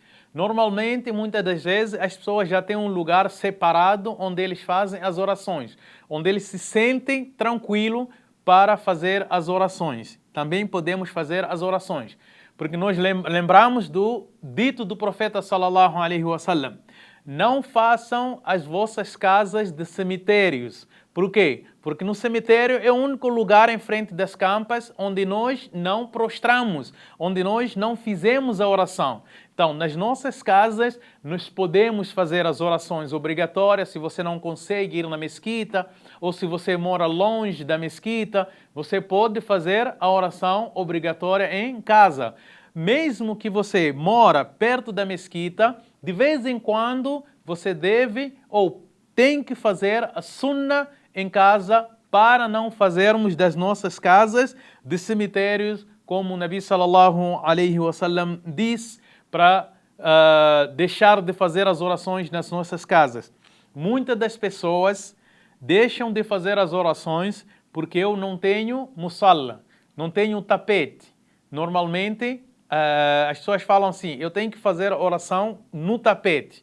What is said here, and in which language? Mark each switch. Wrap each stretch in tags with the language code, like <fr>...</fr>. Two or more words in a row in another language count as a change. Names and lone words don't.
<pt>Normalmente, muitas das vezes, as pessoas já têm um lugar separado onde eles fazem as orações, onde eles se sentem tranquilos para fazer as orações. Também podemos fazer as orações, porque nós lembramos do dito do profeta</pt> <ar>صلى الله عليه وسلم:</ar> <pt>não façam as vossas casas de cemitérios. Por quê? Porque no cemitério é o único lugar em frente das campas onde nós não prostramos, onde nós não fizemos a oração. Então, nas nossas casas, nós podemos fazer as orações obrigatórias. Se você não consegue ir na mesquita, ou se você mora longe da mesquita, você pode fazer a oração obrigatória em casa. Mesmo que você mora perto da mesquita, de vez em quando você deve ou tem que fazer a sunnah em casa, para não fazermos das nossas casas de cemitérios, como o</pt> <ar>النبي صلى الله عليه وسلم</ar> <pt>diz, para deixar de fazer as orações nas nossas casas. Muitas das pessoas deixam de fazer as orações porque eu não tenho musalla, não tenho tapete. Normalmente as pessoas falam assim, eu tenho que fazer oração no tapete.</pt>